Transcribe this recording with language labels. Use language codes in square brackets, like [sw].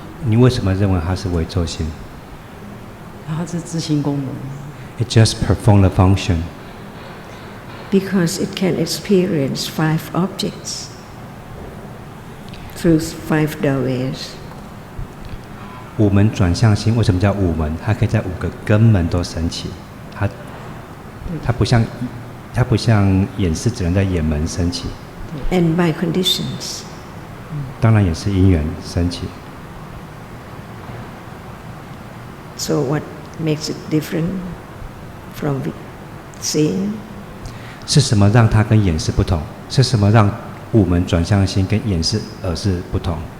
[zh] 你为什么认为它是为作心？它是执行功能。 [en] It just perform the function. Because it can experience 5 objects through 5 doorways. [zh] 五门转向心为什么叫五门？它可以在5个根门都升起。它不像眼识只能在眼门升起。 [en] And by conditions. [zh] 当然也是因缘升起。 [en] So what makes it different from seeing? [zh] 是什么让它跟眼识不同？是什么让五门转向心跟眼识、耳识不同？